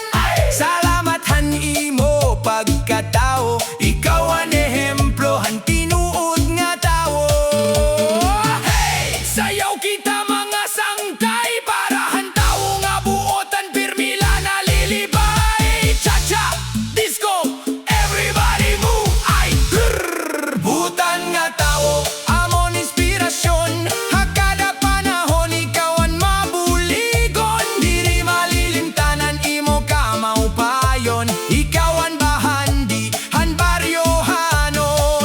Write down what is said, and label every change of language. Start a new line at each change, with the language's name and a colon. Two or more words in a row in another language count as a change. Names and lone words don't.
Waray: Salamat han imo pagkatao, ikaw ang ehemplo han tinuod nga tao. Hey! Sayaw kita mga sangkay, para han tao nga buotan pirmila na lilibay. Cha-cha,
English: disco, everybody move, ay grrr.
Waray: Butan nga tao, amon inspirasyon, hakada panahon ikaw ang mabuligon. Diri malilimtanan imo ka maupayon, ikaw ang bahandi, han baryohanon.